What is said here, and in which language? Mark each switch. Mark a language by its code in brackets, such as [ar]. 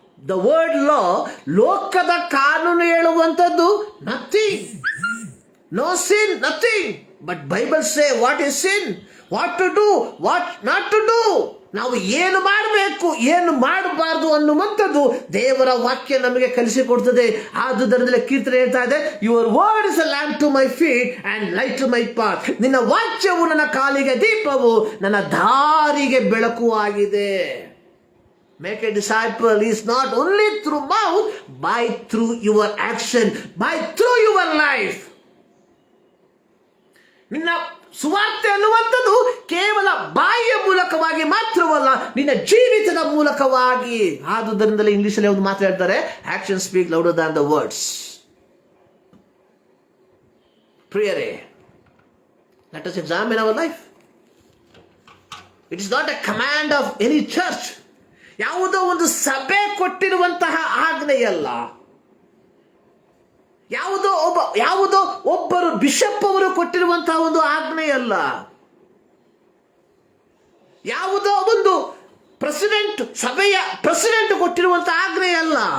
[en] The word law, [kn] ಲೋಕದ ಕಾನೂನು ಹೇಳುವಂಥದ್ದು [en] nothing, no sin, nothing. But Bible say what is sin, what to do, what not to do. [kn] ನಾವು ಏನು ಮಾಡಬೇಕು, ಏನು ಮಾಡಬಾರ್ದು ಅನ್ನುವಂಥದ್ದು ದೇವರ ವಾಕ್ಯ ನಮಗೆ ಕಲಿಸಿಕೊಡ್ತದೆ. ಆದುದರಿಂದ ಕೀರ್ತನೆ ಹೇಳ್ತಾ ಇದೆ, [en] Your word is a lamp to my feet and light to my path. [kn] ನಿನ್ನ ವಾಕ್ಯವು ನನ್ನ ಕಾಲಿಗೆ ದೀಪವು, ನನ್ನ ದಾರಿಗೆ ಬೆಳಕು ಆಗಿದೆ. [en] Make a disciple is not only through mouth, by through your action, by through your life. [kn] ನಿನ್ನ ಸುವಾರ್ತೆ ಅನ್ನುವಂಥದ್ದು ಕೇವಲ ಬಾಯಿಯ ಮೂಲಕವಾಗಿ ಮಾತ್ರವಲ್ಲ, ನಿನ್ನ ಜೀವಿತದ ಮೂಲಕವಾಗಿ. ಆದುದರಿಂದಲೇ ಇಂಗ್ಲಿಷಲ್ಲಿ ಒಂದು ಮಾತು ಹೇಳ್ತಾರೆ, [en] Action speak louder than the words. ಪ್ರಿಯರೇ, let us examine our life. It is not a command of any church. [kn] ಯಾವುದೋ ಒಂದು ಸಭೆ ಕೊಟ್ಟಿರುವಂತಹ ಆಜ್ಞೆಯಲ್ಲ. ಯಾವುದೋ ಒಬ್ಬರು ಬಿಷಪ್ ಅವರು ಕೊಟ್ಟಿರುವಂತಹ ಒಂದು ಆಜ್ಞೆಯಲ್ಲ. ಯಾವುದೋ ಒಂದು ಸಭೆಯ ಪ್ರೆಸಿಡೆಂಟ್ ಕೊಟ್ಟಿರುವಂತಹ ಆಜ್ಞೆಯಲ್ಲ.